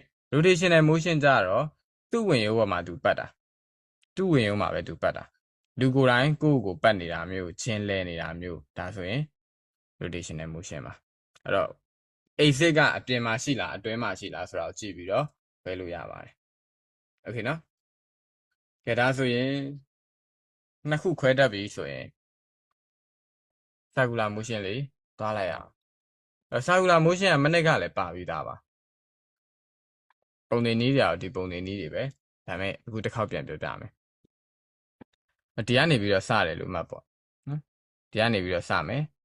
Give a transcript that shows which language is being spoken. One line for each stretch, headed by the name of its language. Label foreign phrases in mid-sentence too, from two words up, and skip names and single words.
English: rotational motion
Burmese: ကြတော့သူ့ဝင်ရိုးပေါ်မှာသူပတ်တာသူ့ဝင်ရိုးမှာပဲသူပတ်တာလူကိုယ်တိုင်ကိုယ့်ကိုပတ်နေတာမျိုးချင်းလဲနေတာမျိုးဒါဆိုရင်
English: rotational motion
Burmese: ပါအဲ့တော့ axis ကအပြင်မှာရှိလားအတွင်းမှာရှိလားဆိုတာကိုကြည့်ပြီးတော့ခွဲလို့ရပါတယ်โอเคနော်ကဲဒါဆိုရင်နှစ်ခုခွဲတတ်ပြီဆိုရင်
English: circular motion
Burmese: လေးသွားလိုက်အောင်
English: circular motion
Burmese: ကမနစ်ကလည်းပါပြီးသားပါပုံတွေနည်းတွေဒီပုံတွေနည်းတွေပဲဒါပေမဲ့အခုတစ်ခေါက်ပြန်ပြောပြမယ်ဒီကနေပြီးတော့စတယ်လို့မှတ်ပေါ့နော်ဒီကနေပြီးတော့စမယ်